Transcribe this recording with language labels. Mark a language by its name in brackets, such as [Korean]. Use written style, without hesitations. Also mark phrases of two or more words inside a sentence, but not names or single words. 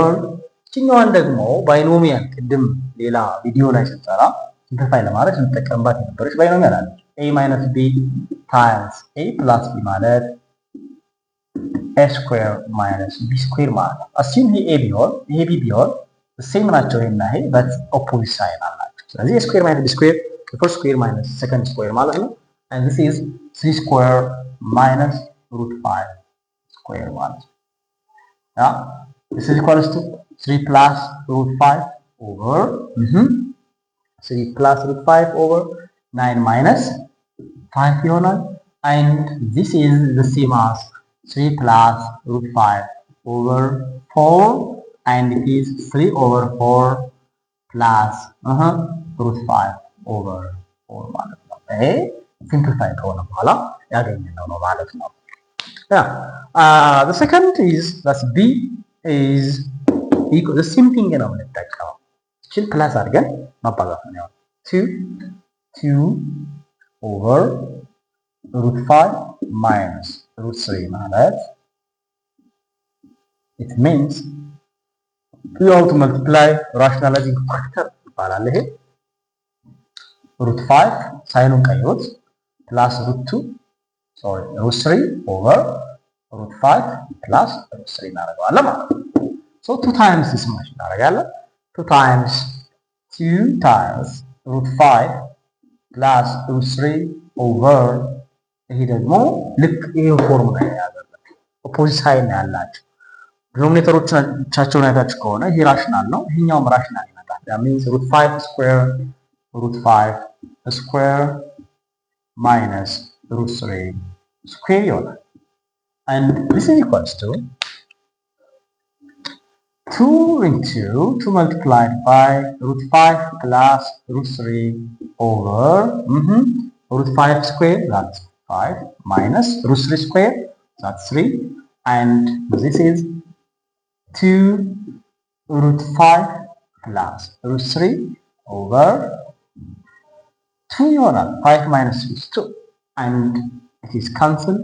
[Amharic] ችኛዋን ደግሞ ባይኖሚያል ቅድም ሌላ ቪዲዮ ላይ ስንሰራ ሲምፕሊፋይ ለማድረግ እንጠቀምባት የነበረች ባይኖሚያል አለች [English] a minus b times a plus b [Amharic] ማለት [English] a square minus b square [Amharic] ማለት ነው። assume ይሄ a ቢሆን ይሄ b ቢሆን ሴም ናቸው ይሄና ይሄ [English] but opposite sign አላቸው። ስለዚህ a square minus b square the first square minus second square [Amharic] ማለት ነው [English] and this is 3 square minus root 5 square [Amharic] ማለት ነው። [English] yeah this is equals to 3 plus root 5 over 3 plus root 5 over 9 minus 5 ይሆናል and this is the same as 3 plus root 5 over 4 and it is 3 over 4 plus root 5 over 4 [Amharic] ማለት ነው። ይሄ ሲምፕሊፋይ ከሆነ በኋላ ያገኘነው ነው ማለት ነው። [English] the second is that b is equal the same thing [Amharic] ነው የምንጠቀመው እቺን ፕላስ አድርገን ማባዛት ነው። [English] 2 over root 5 minus root 3 ማለት it means you have to multiply rationalizing factor [Amharic] ይባላል። ይሄ [English] root 5 [Amharic] ሳይኑን ቀይሩት [English] plus root 2 root 3 over root 5 plus root 3 [Amharic] እናደርገዋለን ማለት ነው። [English] So 2 times this much እናደርጋለን 2 times root 5 plus root 3 over [Amharic] ይሄ ደግሞ ልክ ይሄ ፎርሙላ ያያዘለ ኦፖዚት ሳይን ያላቸው ዲኖሚኔተሮቻቸውን አይታችሁ ከሆነ ይሄ ራሽናል ነው፣ ይሄኛውም ራሽናል ይመጣል። [English] that means root 5 square root 5 square minus root 3 square ይሆናል። and this is equals to 2 into 2 multiplied by root 5 plus root 3 over root 5 square, that's 5, minus root 3 square, that's 3, and this is 2 root 5 plus root 3 over 2 ይሆናል። 5 minus 2 is 2, and it is cancelled.